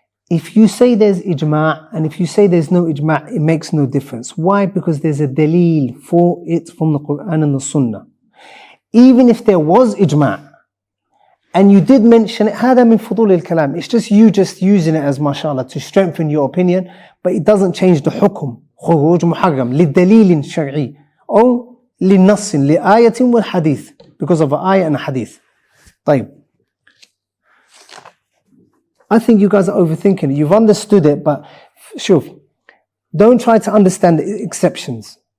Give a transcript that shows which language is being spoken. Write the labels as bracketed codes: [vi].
[en] if you say there's ijma' and if you say there's no ijma', it makes no difference. Why? Because there's a daleel for it from the Quran and the Sunnah. Even if there was ijma' and you did mention it, [ar] هذا من فضول الكلام. [en] It's just you just using it as mashallah to strengthen your opinion, but it doesn't change the hukum. [ar] خروج محرم لدليل شرعي أو لنص لآية والحديث, [en] because of an ayah and a hadith. [ar] طيب. [en] I think you guys are overthinking it. You've understood it, but shuf, don't try to understand the exemptions.